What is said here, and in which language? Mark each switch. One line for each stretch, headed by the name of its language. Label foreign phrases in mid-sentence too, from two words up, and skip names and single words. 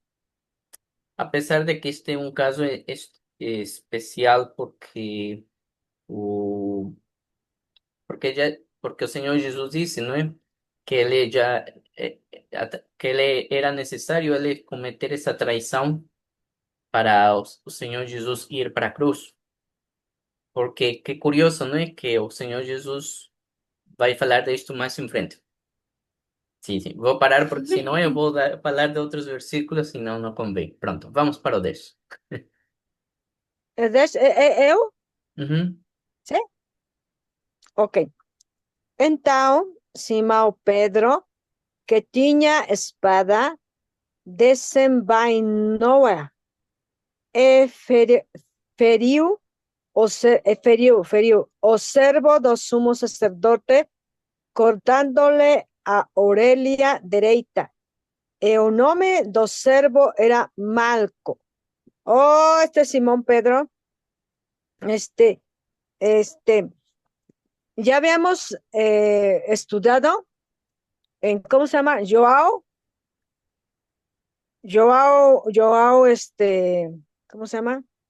Portuguese: Apesar de que este é um caso especial o porque o Senhor Jesus disse, não é? Que ele já que ele era necessário ele cometer essa traição para o Senhor Jesus ir para a cruz.
Spanish: Porque qué curioso, ¿no? Que o Señor Jesús
Portuguese: vai falar
Spanish: de esto más en frente. Sí, sí, voy a parar porque si no yo voy a hablar de otros versículos y no conviene.
Portuguese: Pronto, vamos para o 10. Eu? Uhum. Sim? Ok. Então, Simão Pedro, que tinha espada, desenvainou-a e feriu o servo do sumo sacerdote, cortándole a orelha direita. E o nome do servo era Malco.
Spanish: Oh, Simón Pedro, ya habíamos estudiado en, ¿cómo se llama? Joao, ¿cómo se llama?